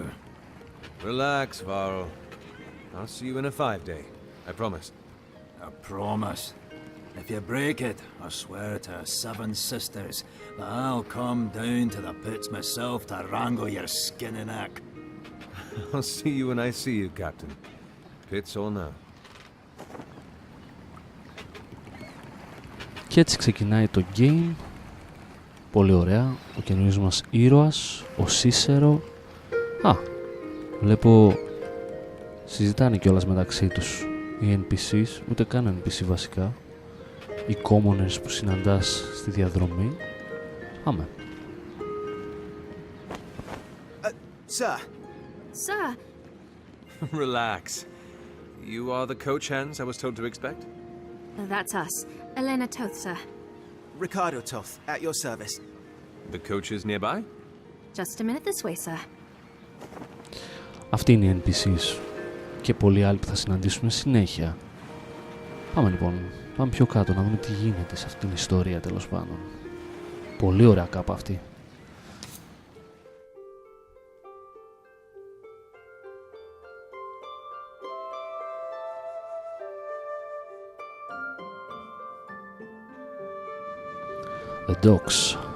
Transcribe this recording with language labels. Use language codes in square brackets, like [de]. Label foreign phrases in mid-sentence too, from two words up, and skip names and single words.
[en] Relax, Varl. I'll see you in a 5-day. I promise. A promise. If you break it, I swear to 7 sisters that I'll come down to the pits myself to wrangle your skinny neck. I'll see you when I see you, Captain. Pits or no. [el] Και έτσι ξεκινάει το game. Πολύ ωραία. Ο καινούργιος μας ήρωας, ο Cicero. Βλέπω συζητάνε κιόλας μεταξύ τους οι NPCs, ούτε καν NPC βασικά, οι commoners που συναντάς στη διαδρομή. Πάμε. [en] Sir. Sir. Relax. You are the coach hands I was told to expect? That's us. Elena Toth, sir. Ricardo Toth, at your service. The coach is nearby? Just a minute this way, sir. [el] Αυτοί είναι οι NPCs και πολλοί άλλοι που θα συναντήσουμε συνέχεια. Πάμε λοιπόν, πάμε πιο κάτω να δούμε τι γίνεται σε αυτήν την ιστορία τέλος πάντων. Πολύ ωραία κάπου αυτή. [en] The Docks.